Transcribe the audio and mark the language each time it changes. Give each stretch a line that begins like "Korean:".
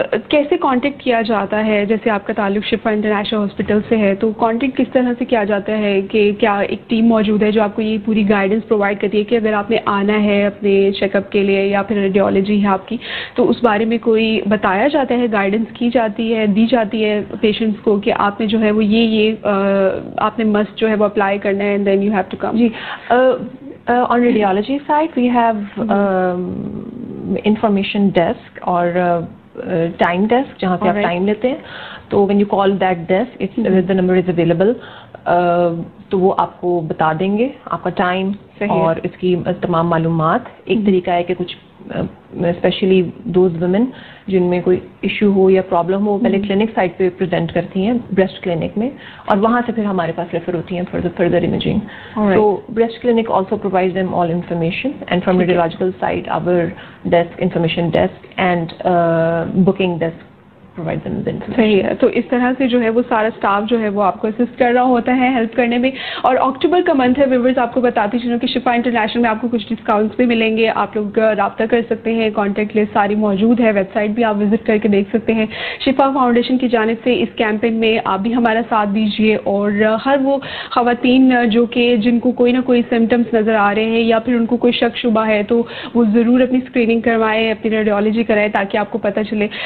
Urdu: کیسے کانٹیکٹ کیا جاتا ہے؟ جیسے آپ کا تعلق شفا انٹرنیشنل ہاسپٹل سے ہے, تو کانٹیکٹ کس طرح سے کیا جاتا ہے کہ کیا ایک ٹیم موجود ہے جو آپ کو یہ پوری گائیڈنس پرووائڈ کرتی ہے کہ اگر آپ نے آنا ہے اپنے چیک اپ کے لیے یا پھر ریڈیولوجی ہے آپ کی, تو اس بارے میں کوئی بتایا جاتا ہے, گائیڈنس کی جاتی ہے, دی جاتی ہے پیشنٹس کو کہ آپ نے جو ہے وہ یہ آپ نے مسٹ جو ہے وہ اپلائی کرنا ہے
English: And then you have to come? جی, on radiology side we have information desk اور time desk
Urdu: جہاں سے آپ ٹائم لیتے ہیں.
English: تو when you call that desk, the number is available.
Urdu: تو وہ آپ کو بتا دیں گے آپ کا ٹائم اور اس کی تمام معلومات. ایک طریقہ ہے کہ کچھ اسپیشلی دوز ویمن جن میں کوئی ایشو ہو یا پرابلم ہو, پہلے کلینک سائٹ پہ پریزنٹ کرتی ہیں بریسٹ کلینک میں, اور وہاں سے پھر ہمارے پاس ریفر ہوتی ہیں
English: For the further imaging. So breast clinic also provides them all information, and from radiological side our desk, information desk and booking desk provide them the information.
Urdu: صحیح ہے. تو اس طرح سے جو ہے وہ سارا اسٹاف جو ہے وہ آپ کو اسسٹ کر رہا ہوتا ہے ہیلپ کرنے میں. اور اکتوبر کا منتھ ہے ویورز, آپ کو بتاتی چلوں کہ شفا انٹرنیشنل میں آپ کو کچھ ڈسکاؤنٹس بھی ملیں گے. آپ لوگ رابطہ کر سکتے ہیں, کانٹیکٹ لسٹ ساری موجود ہے, ویب سائٹ بھی آپ وزٹ کر کے دیکھ سکتے ہیں. شفا فاؤنڈیشن کی جانب سے اس کیمپین میں آپ بھی ہمارا ساتھ دیجیے, اور ہر وہ خواتین جو کہ جن کو کوئی نہ کوئی سمٹمس نظر آ رہے ہیں یا پھر ان کو کوئی شک شبہ ہے تو وہ ضرور اپنی اسکریننگ کروائیں, اپنی ریڈیولوجی کرائیں تاکہ آپ کو پتہ چلے.